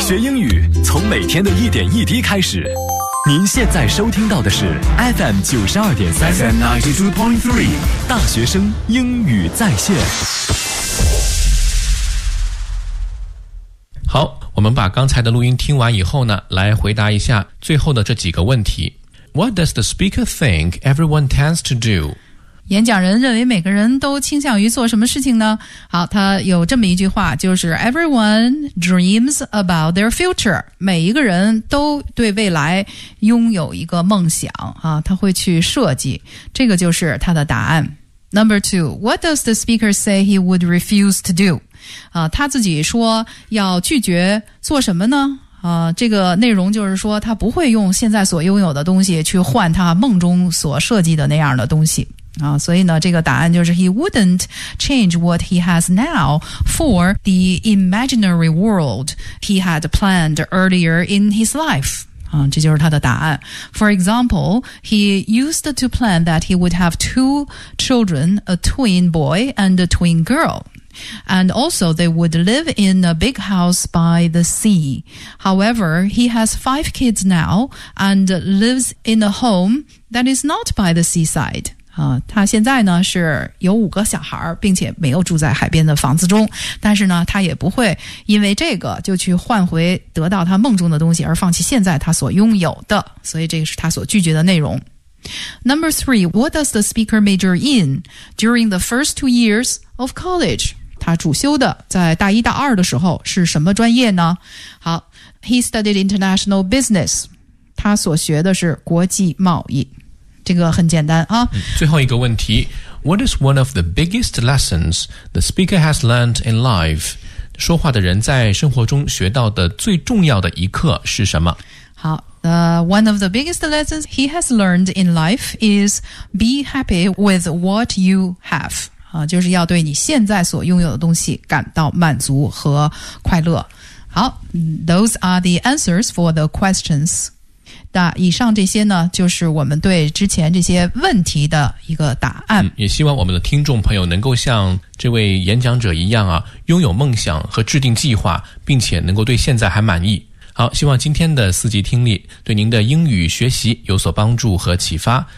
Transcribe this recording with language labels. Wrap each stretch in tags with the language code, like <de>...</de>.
<zh>学英语从每天的一点一滴开始。您现在收听到的是 FM 92.3</zh> <en>FM 92.3</en> <zh>大学生英语在线。好，我们把刚才的录音听完以后呢，来回答一下最后的这几个问题。</zh> <en>What does the speaker think everyone tends to do?</en> <zh>演讲人认为每个人都倾向于做什么事情呢？好，他有这么一句话，就是</zh> <en>Everyone dreams about their future.</en> <zh>每一个人都对未来拥有一个梦想啊，他会去设计。这个就是他的答案。</zh> <en>Number two, what does the speaker say he would refuse to do?</en> <zh>他自己说要拒绝做什么呢？这个内容就是说他不会用现在所拥有的东西去换他梦中所设计的那样的东西。所以呢，这个答案就是</zh> <en>He wouldn't change what he has now for the imaginary world he had planned earlier in his life.</en> <zh>这就是他的答案。</zh> <en>For example, he used to plan that he would have two children, a twin boy and a twin girl. And also they would live in a big house by the sea. However, he has five kids now and lives in a home that is not by the seaside.</en> <zh>他现在呢是有五个小孩并且没有住在海边的房子中，但是呢他也不会因为这个就去换回得到他梦中的东西而放弃现在他所拥有的，所以这个是他所拒绝的内容。</zh> <en>Number three, what does the speaker major in during the first 2 years of college?</en> <zh>他主修的在大一大二的时候是什么专业呢？好，</zh> <en>He studied international business.</en> <zh>他所学的是国际贸易。这个很简单啊。最后一个问题，</zh> <en>What is one of the biggest lessons the speaker has learned in life?</en> <zh>说话的人在生活中学到的最重要的一课是什么？</zh> <en>好，one of the biggest lessons he has learned in life is be happy with what you have.</en> <zh>就是要对你现在所拥有的东西感到满足和快乐。</zh> <en>好， those are the answers for the questions.</en> <zh>那以上这些呢就是我们对之前这些问题的一个答案。也希望我们的听众朋友能够像这位演讲者一样啊，拥有梦想和制定计划，并且能够对现在还满意。好，希望今天的四级听力对您的英语学习有所帮助和启发。</zh>